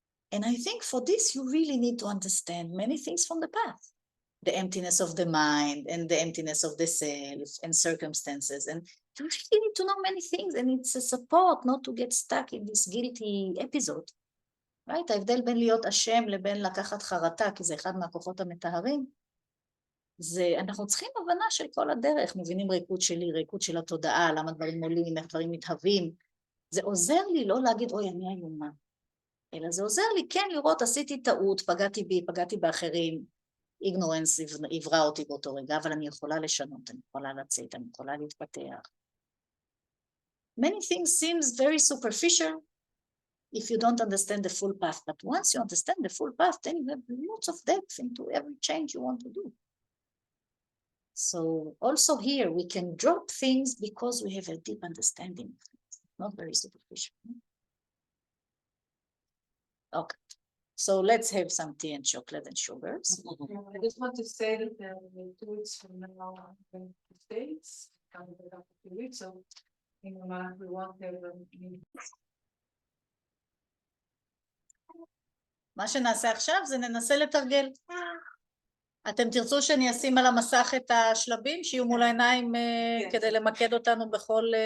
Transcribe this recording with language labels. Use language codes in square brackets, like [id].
[en] And I think for this, you really need to understand many things from the past. The emptiness of the mind and the emptiness of the self and circumstances. And you really need to know many things, and it's a support not to get stuck in this guilty episode. Right? [he] ההבדל בין להיות אשם לבין לקחת חרטה, כי זה אחד מהכוחות המטהרים, זה אנחנו צריכים הבנה של כל הדרך, מבינים ריקוד שלי, ריקוד של התודעה, למה דברים עולים, איך דברים מתהווים. זה עוזר לי לא להגיד, אוי, אני איומה. אלא זה עוזר לי כן לראות, עשיתי טעות, פגעתי בי, פגעתי באחרים, איגנורנס עברה אותי באותו רגע, אבל אני יכולה לשנות, אני יכולה לצאת, אני יכולה להתפתח. [en] Many things seems very superficial if you don't understand the full path, but once you understand the full path, then you have lots of depth into every change you want to do. So also here we can drop things because we have a deep understanding, not very superficial. Okay, so let's have some tea and chocolate and sugars. I just want to say that 2 weeks from now, I'm going to the States, coming back after 2 weeks, so in a month we want to have a meeting. [he] מה שנעשה עכשיו זה ננסה לתרגל. אתם תרצו שאני אשים על המסך את השלבים שיהיו מול העיניים כדי למקד אותנו בכל...